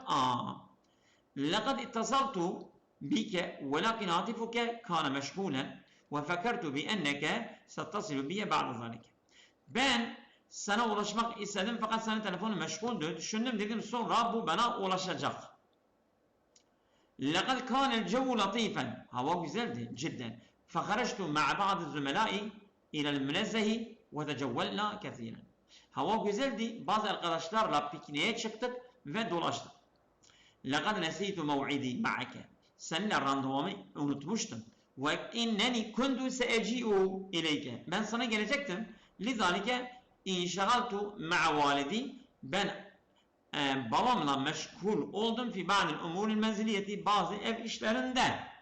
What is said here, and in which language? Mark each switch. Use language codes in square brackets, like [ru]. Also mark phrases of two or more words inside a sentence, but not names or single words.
[ar] لقد اتصلت بك ولكن هاتفك كان مشغولا وفكرت بأنك ستتصلين بي بعد ذلك. [tr] Ben sana ulaşmak istedim fakat senin telefonun meşguldü. Düşündüm dedim sonra bu bana ulaşacak. [ar] لقد كان الجو لطيفا. [tr] hava güzeldi cidden. [ar] فخرجت مع بعض الزملاء إلى المنزه وتجولنا كثيرا. [tr] Hava güzeldi. Bazı arkadaşlarla pikniğe çıktık ve dolaştık. [ar] لقد نسيت موعدي معك. [tr] Seninle randevumu unutmuştum. [ar] وإنني كنت سأجيء إليك. [tr] Ben sana gelecektim. [ar] لذلك انشغلت مع والدي. [tr] Ben babamla meşgul oldum [ar] في بعض الأمور المنزلية [tr] bazı ev işlerinde.